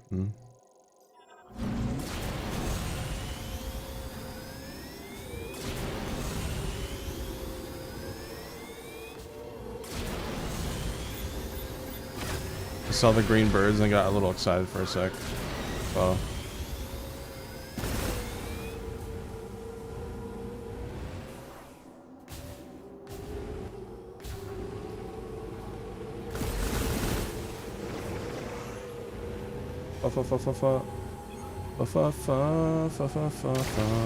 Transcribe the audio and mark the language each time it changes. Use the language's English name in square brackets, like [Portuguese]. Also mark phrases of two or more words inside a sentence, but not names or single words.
[English] I saw the green birds and I got a little excited for a sec. Oh. Fa fa fa fa fa fa fa fa fa fa fa.